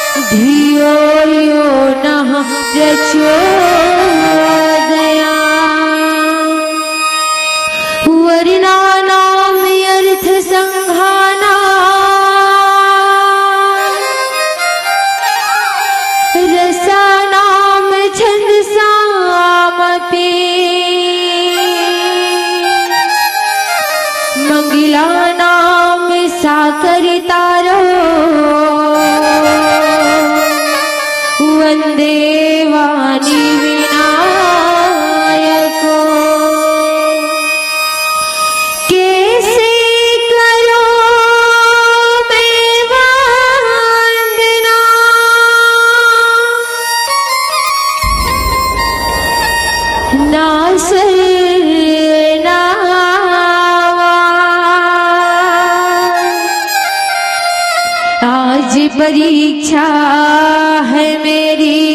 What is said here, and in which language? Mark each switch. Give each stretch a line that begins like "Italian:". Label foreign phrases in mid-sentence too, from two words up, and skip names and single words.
Sanskrit: धियो यो नः प्रचोदया वर्णानां अर्थ संघाना रसानां छन्दसामपि मंगलानां साकरितारो वंदे वाणी विनायको
Hindi: कैसे करो मैं वंदना ना आज परीक्षा है मेरी